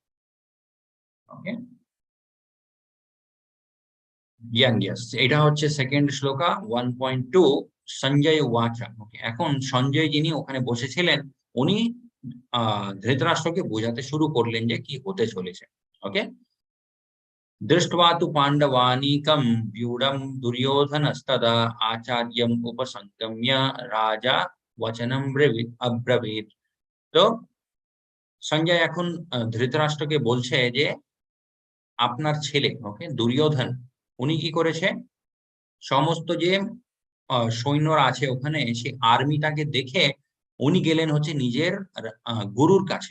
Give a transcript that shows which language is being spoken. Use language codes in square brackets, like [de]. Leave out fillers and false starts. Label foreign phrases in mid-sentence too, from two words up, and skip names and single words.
[bn] ওকে, ইয়াস, এটা হচ্ছে সেকেন্ড শ্লোকা 1.2, সঞ্জয় ওয়াচা। ওকে, এখন সঞ্জয় যিনি ওখানে বসেছিলেন, উনি ধৃতরাষ্ট্রকে বোঝাতে শুরু করলেন যে কি হতে চলেছে। ওকে, [sa] दृष्ट्वा तु पाण्डवानीकं व्यूढं दुर्योधनस्तदा आचार्यम् उपसंगम्य राजा वचनं अब्रवीत्। [bn] তো সঞ্জয় এখন ধৃতরাষ্ট্রকে বলছে যে আপনার ছেলে, ওকে, দুর্যোধন, উনি কি করেছে? সমস্ত যে সৈন্যরা আছে ওখানে, সেই আর্মিটাকে দেখে উনি গেলেন হচ্ছে নিজের গুরুর কাছে।